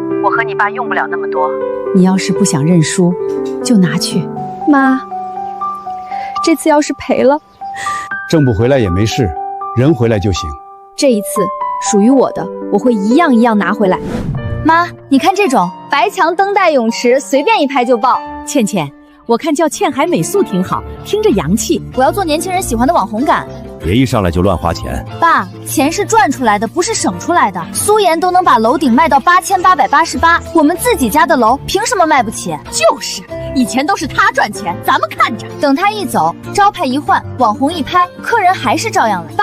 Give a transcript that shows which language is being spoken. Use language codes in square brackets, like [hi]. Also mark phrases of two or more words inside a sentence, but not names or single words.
[zh] 我和你爸用不了那麼多。你要是不想認輸，就拿去。媽，這次要是賠了，掙不回來也沒事，人回來就行。這一次屬於我的，我會一樣一樣拿回來。媽，你看這種白牆登带泳池，隨便一拍就爆。倩倩，我看叫倩海美素挺好，听着洋气。我要做年轻人喜欢的网紅感。別一上來就亂花錢。爸，錢是賺出來的，不是省出來的。蘇妍都能把樓頂賣到8888，我們自己家的樓憑什麼賣不起？就是，以前都是他賺錢，咱們看着。等他一走，招牌一換，網紅一拍，客人還是照樣來。